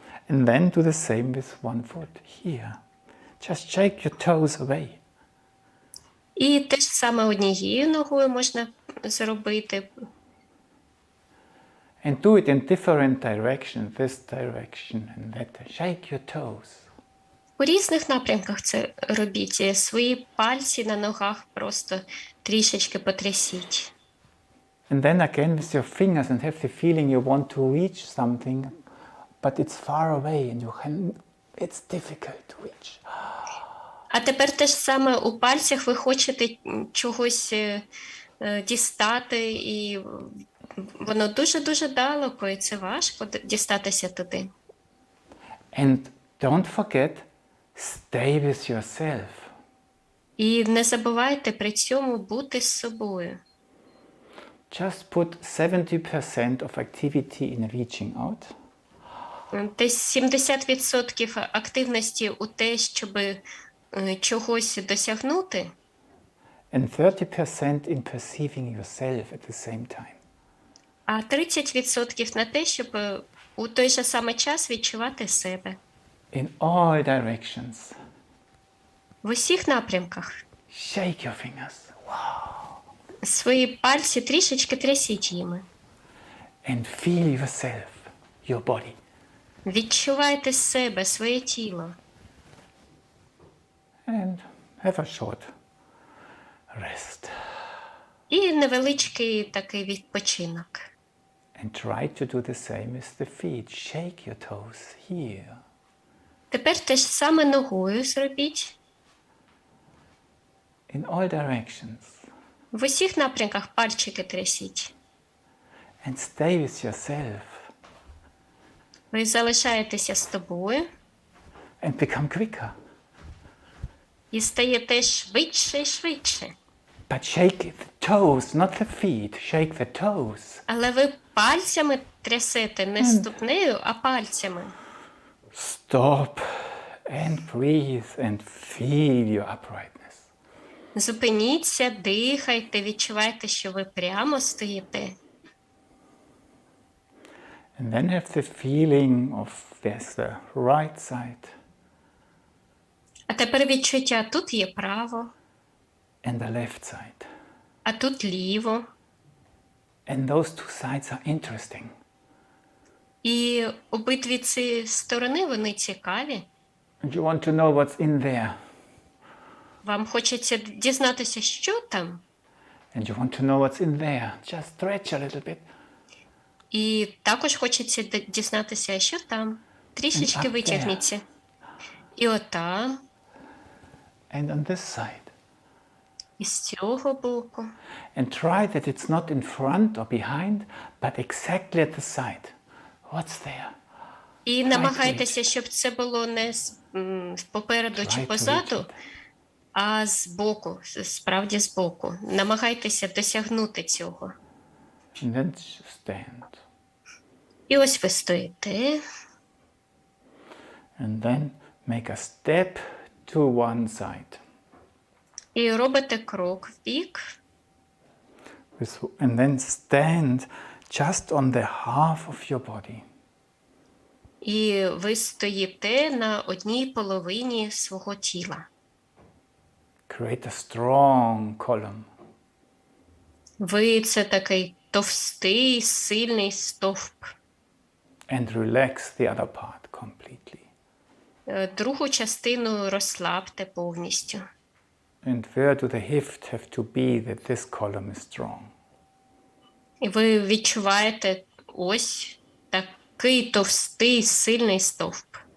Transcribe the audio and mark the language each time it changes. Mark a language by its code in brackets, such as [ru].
[en] And then do the same with one foot here. Just shake your toes away. [uk] І те ж саме однією ногою можна зробити. [en] And do it in different directions, this direction and that. Shake your toes. [uk] У різних напрямках це робіть. Свої пальці на ногах просто трішечки потрясіть. [en] And then again with your fingers and have the feeling you want to reach something, but it's far away and it's difficult to reach. [uk] А тепер те ж саме у пальцях ви хочете чогось дістати, і воно дуже-дуже далеко, і це важко дістатися туди. [en] And don't forget, stay with yourself. [uk] І не забувайте при цьому бути з собою. [en] Just put 70% of activity in reaching out. [uk] Десь 70% активності у те, щоб чогось досягнути. [en] And 30% in perceiving yourself at the same time. [uk] А 30% на те, щоб у той же самий час відчувати себе. [en] In all directions. [uk] В усіх напрямках. [en] Shake your fingers. Wow. [uk] Свої пальці трішечки трясіть їми. [en] And feel yourself, your body. [uk] Відчувайте себе, своє тіло. [en] And have a short rest. [uk] І невеличкий такий відпочинок. [en] And try to do the same with the feet. Shake your toes here. [uk] Тепер те ж саме ногою зробіть. [en] In all directions. [uk] В усіх напрямках пальчики трясіть. [en] And stay with yourself. [uk] Ви залишаєтеся з тобою. [en] And become quicker. [uk] І стаєте швидше і швидше. [en] But shake the toes, not the feet. Shake the toes. [uk] Але ви пальцями трясете, не ступнею, а пальцями. [en] Stop and breathe and feel your uprightness. [uk] Зупиніться, дихайте, відчувайте, що ви прямо стоїте. [en] And then have the feeling of there's the right side. [uk] А тепер відчуття, тут є право, [en] And the left side. [uk] а тут ліво. [en] And those two sides are interesting. [uk] І обидві ці сторони, вони цікаві. [en] And you want to know what's in there. [uk] Вам хочеться дізнатися, що там. [en] And you want to know what's in there. Just stretch a little bit. [uk] І також хочеться дізнатися, що там. Трішечки витягніться. І отам. [en] And on this side. [uk] І з цього боку. [en] And try that it's not in front or behind, but exactly at the side. What's there? [uk] І намагайтеся, щоб це було не попереду чи позаду, а збоку, справді збоку. Намагайтеся досягнути цього. [en] And then stand. [uk] І ось ви стоїте. [en] And then make a step to one side. [uk] І робите крок вбік. [en] And then stand just on the half of your body. [uk] І ви стоїте на одній половині свого тіла. [en] Create a strong column. [uk] Ви – це такий товстий, сильний стовп. [en] And relax the other part completely. [uk] Другу частину розслабте повністю. [en] And where do the hips have to be that this column is strong? [uk] І ви відчуваєте ось такий товстий, сильний стовп.